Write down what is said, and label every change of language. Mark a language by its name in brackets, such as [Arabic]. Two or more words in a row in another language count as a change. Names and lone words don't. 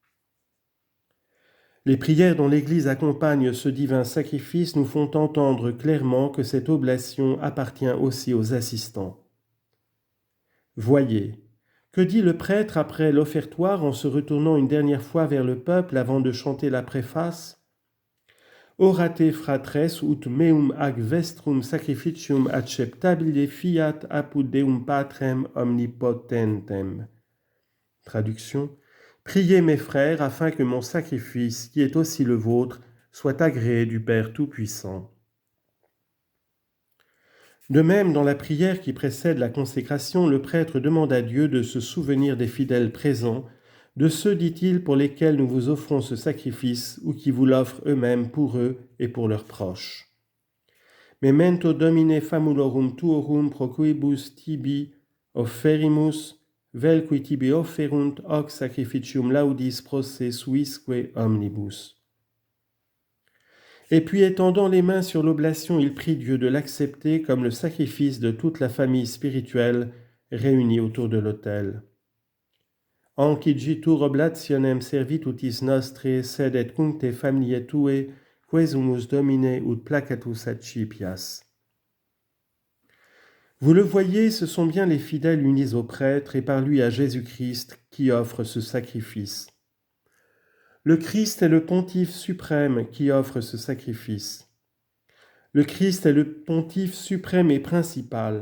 [French] Les prières dont l'Église accompagne ce divin sacrifice nous font entendre clairement que cette oblation appartient aussi aux assistants. Voyez, que dit le prêtre après l'offertoire en se retournant une dernière fois vers le peuple avant de chanter la préface ? [Latin] Orate fratres ut meum ag vestrum sacrificium acceptabile fiat apud Deum Patrem omnipotentem. [French] Traduction. Priez mes frères afin que mon sacrifice, qui est aussi le vôtre, soit agréé du Père Tout-Puissant. De même, dans la prière qui précède la consécration, le prêtre demande à Dieu de se souvenir des fidèles présents, de ceux, dit-il, pour lesquels nous vous offrons ce sacrifice ou qui vous l'offrent eux-mêmes pour eux et pour leurs proches. [Latin] Memento Domine famulorum tuorum proquibus tibi offerimus, vel qui tibi offerunt hoc sacrificium laudis prosse suisque omnibus. [French] Et puis, étendant les mains sur l'oblation, il prie Dieu de l'accepter comme le sacrifice de toute la famille spirituelle réunie autour de l'autel. [Latin] Ancigitur oblationem servitutis nostre sed et cuncte familiae tue, quesumus Domine ut placatus accipias. [French] Vous le voyez, ce sont bien les fidèles unis au prêtre et par lui à Jésus-Christ qui offrent ce sacrifice. Le Christ est le pontife suprême qui offre ce sacrifice. Le Christ est le pontife suprême et principal.